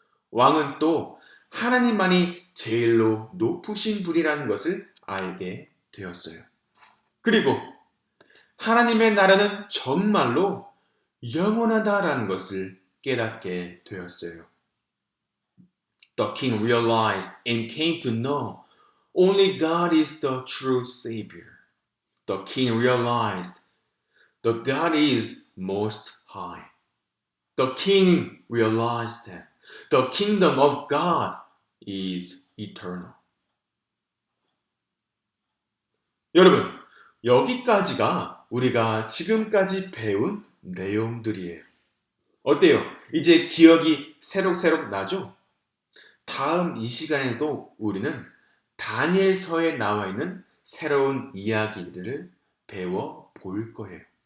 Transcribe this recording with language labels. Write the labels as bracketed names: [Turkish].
[Korean] 왕은 또 하나님만이 제일로 높으신 분이라는 것을 알게 되었어요. 그리고 하나님의 나라는 정말로 영원하다라는 것을 깨닫게 되었어요. [English] The king realized and came to know only God is the true Savior. The king realized that God is most high. The king realized that the kingdom of God is eternal. [Korean] 여러분, 여기까지가 우리가 지금까지 배운 내용들이에요. 어때요? 이제 기억이 새록새록 나죠? 다음 이 시간에도 우리는 다니엘서에 나와 있는 새로운 이야기들을 배워 볼 거예요.